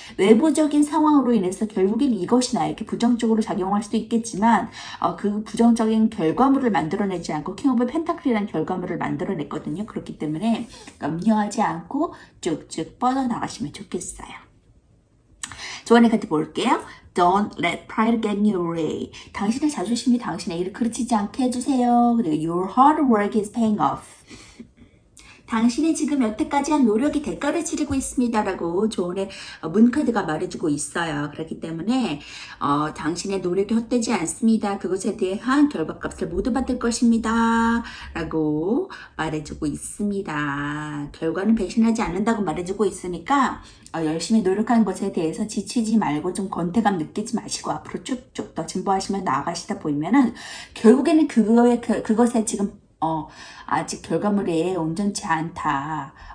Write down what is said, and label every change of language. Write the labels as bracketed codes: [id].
[ko] 외부적인 상황으로 인해서 결국엔 이것이 나에게 부정적으로 작용할 수도 있겠지만 그 부정적인 결과물을 만들어내지 않고 킹 오브 펜타클이라는 결과물을 만들어냈거든요. 그렇기 때문에 염려하지 않고 쭉쭉 뻗어나가시면 좋겠어요. 조언의 카드 볼게요. [en] Don't let pride get in your way. [ko] 당신의 자존심이 당신의 일을 그르치지 않게 해주세요. 그리고 [en] Your hard work is paying off. [ko] 당신이 지금 여태까지 한 노력이 대가를 치르고 있습니다. 라고 조언의 문카드가 말해주고 있어요. 그렇기 때문에 당신의 노력이 헛되지 않습니다. 그것에 대한 결과값을 모두 받을 것입니다. 라고 말해주고 있습니다. 결과는 배신하지 않는다고 말해주고 있으니까 열심히 노력하는 것에 대해서 지치지 말고 좀 권태감 느끼지 마시고 앞으로 쭉쭉 더 진보하시며 나아가시다 보면은 결국에는 그것에 지금 아직 결과물이 온전치 않다.